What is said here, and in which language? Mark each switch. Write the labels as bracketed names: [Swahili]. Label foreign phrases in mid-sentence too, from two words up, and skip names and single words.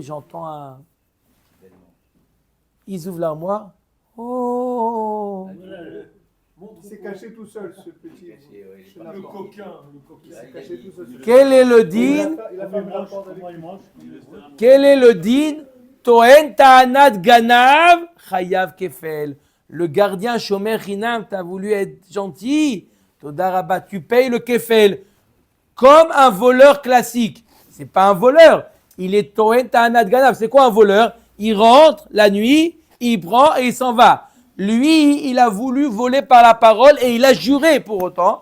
[French] J'entends un... Ils ouvrent l'armoire. Oh! Il s'est caché tout seul, ce petit. Le coquin. Il s'est caché tout seul. Quel est le din? Il a fermé la porte avec Quel est le din? [Hebrew] טוען טענת גנב, חייב כפל. [French] Le gardien [Hebrew] שומר חינם, [French] t'as voulu être gentil. [Hebrew] תודה רבה, [French] tu payes le kefel. Comme un voleur classique. C'est pas un voleur. Il est [Hebrew] טוען טענת גנב. [French] C'est quoi un voleur? Il rentre la nuit, il prend et il s'en va. Lui, il a voulu voler par la parole et il a juré pour autant.